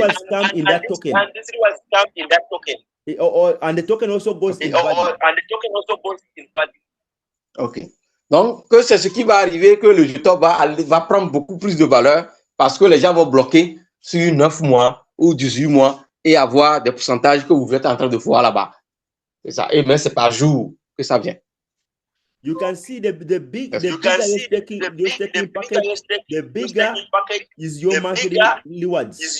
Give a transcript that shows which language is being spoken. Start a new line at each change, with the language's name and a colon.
English: And this was in that token. And the token also goes in value. OK.
French: Donc, c'est ce qui va arriver, que le jeton va prendre beaucoup plus de valeur parce que les gens vont bloquer sur 9 mois ou 18 mois et avoir des pourcentages que vous êtes en train de voir là-bas. C'est ça. Et mais c'est par jour que ça vient.
English: You can see the bigger staking package, the bigger is your monthly rewards.